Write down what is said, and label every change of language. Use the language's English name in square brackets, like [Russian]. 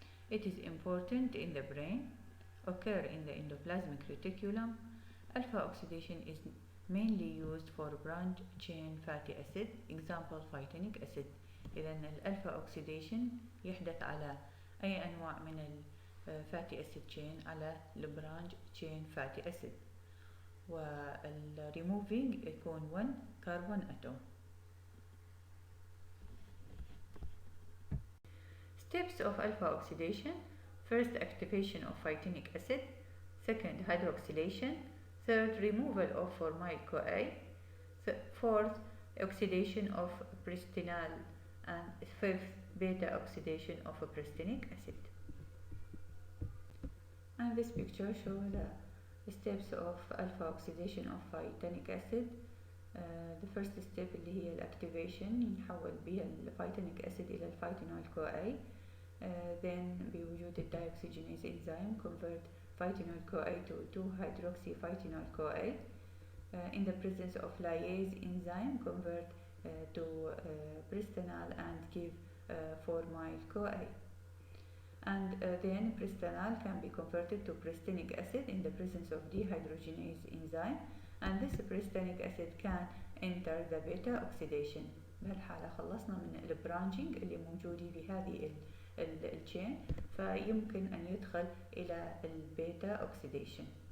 [English] It is important in the brain, occur in the endoplasmic reticulum. Alpha oxidation is mainly used for branch chain fatty acid, example phytanic acid. [Arabic] إذن الألفا oxidation يحدث على أي أنواع من الفاتي acid chain على البرانش chain fatty acid، والremoving يكون 1 carbon atom. [English] Steps of alpha oxidation: first, activation of phytanic acid; second, hydroxylation; third, removal of formyl CoA; fourth, oxidation of pristynal; and fifth, beta oxidation of pristinic acid. And this picture shows the steps of alpha oxidation of phytanic acid. The first step [Arabic] اللي هي الactivation يحول بها الفيتانيك acid إلى الفيتينول CoA. [English] Then [Arabic] بوجود الدايوكسيجينيز [English] enzyme convert phytanyl CoA to 2-hydroxyphytanyl CoA. In the presence of lyase enzyme convert to pristynal and give formyl CoA. And then pristynal can be converted to pristinic acid in the presence of dehydrogenase enzyme, and this pristinic acid can enter the beta oxidation. [Arabic] بهالحالة خلصنا من البرانشنج اللي موجود بهذه التشين، فيمكن أن يدخل إلى البيتا oxidation.